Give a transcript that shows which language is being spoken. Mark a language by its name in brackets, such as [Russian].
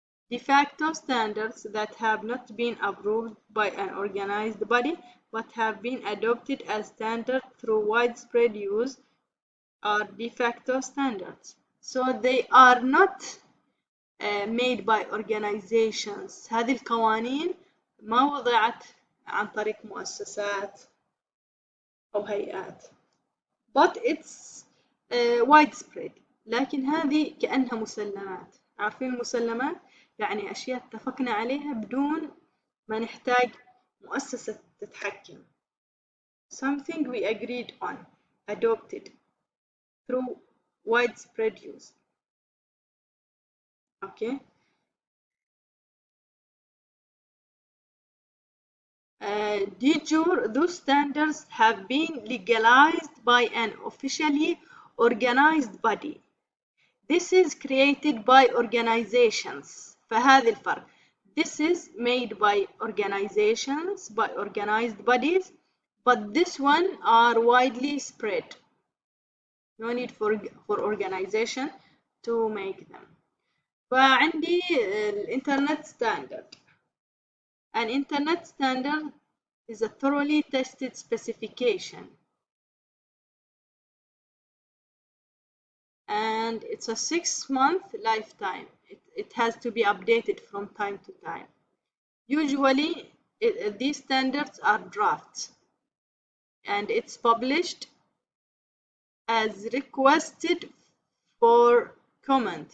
[English] De facto standards that have not been approved by an organized body but have been adopted as standard through widespread use are de facto standards. So they are not made by organizations. [Arabic] هذه القوانين ما وضعت عن طريق مؤسسات أو هيئات. [English] But it's widespread. [Arabic] لكن هذه كأنها مسلمات. عارفين المسلمات؟ يعني أشياء اتفقنا عليها بدون ما نحتاج مؤسسة تتحكم. [English] Something we agreed on, adopted through widespread use. Okay. De jure, those standards have been legalized by an officially organized body. This is created by organizations. [Arabic] فهذا الفرق. [English] This is made by organizations, by organized bodies, but this one are widely spread. No need for organization to make them. [Arabic] فعندي الإنترنت standard. [English] An internet standard is a thoroughly tested specification. And it's a 6-month lifetime. It has to be updated from time to time. Usually, these standards are drafts, and it's published as requested for comment.